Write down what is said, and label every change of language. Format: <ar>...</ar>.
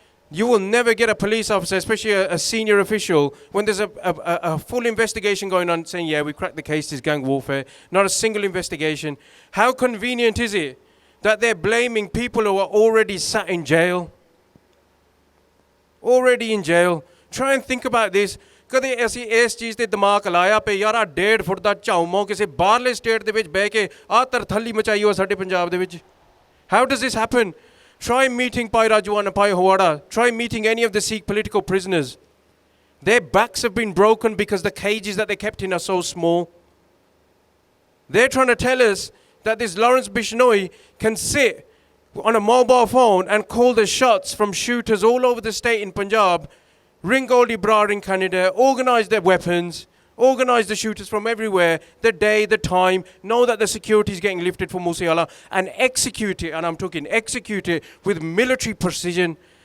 <en>You will never get a police officer, especially a senior official, when there's a full investigation going on saying, yeah, we cracked the case, this gang warfare. Not a single investigation. How convenient is it that they're blaming people who are already sat in jail? Already in jail. Try and think about this.</en> <pa>ਕਦੇ ਅਸੀਂ ਇਸ ਚੀਜ਼ 'ਤੇ ਦਿਮਾਗ ਲਾਇਆ ਪਏ ਯਾਰ ਆ 1.5 ਫੁੱਟ ਦਾ ਝਾਉਮੋ ਕਿਸੇ ਬਾਹਰਲੇ ਸਟੇਟ ਦੇ ਵਿੱਚ ਬਹਿ ਕੇ ਆਹ ਤਰਥੱਲੀ ਮਚਾਈ ਹੋ ਸਾਡੇ ਪੰਜਾਬ ਦੇ ਵਿੱਚ?</pa> <en>How does this happen? Try meeting Pai Rajuan and Pai Hawara. Try meeting any of the Sikh political prisoners. Their backs have been broken because the cages that they kept in are so small. They're trying to tell us that this Lawrence Bishnoi can sit on a mobile phone and call the shots from shooters all over the state in Punjab, ring Goldie Brar in Canada, organize their weapons, organize the shooters from everywhere, the day, the time, know that the security is getting lifted for Moosewala, and execute it, and I'm talking execute it with military precision.</en>